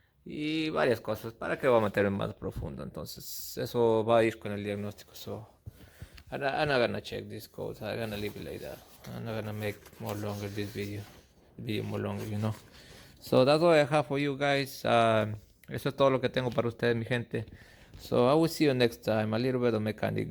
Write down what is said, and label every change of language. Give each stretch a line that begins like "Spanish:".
Spanish: y varias cosas. ¿Para qué voy a meterme más profundo? Entonces, eso va a ir con el diagnóstico.
English: So, I'm not gonna check this code. I'm gonna leave it like that. I'm not gonna make more longer this video more longer, you know. So that's all I have for you guys.
Spanish: Eso es todo lo que tengo para ustedes, mi gente.
English: So I will see you next time. A little bit of mechanic.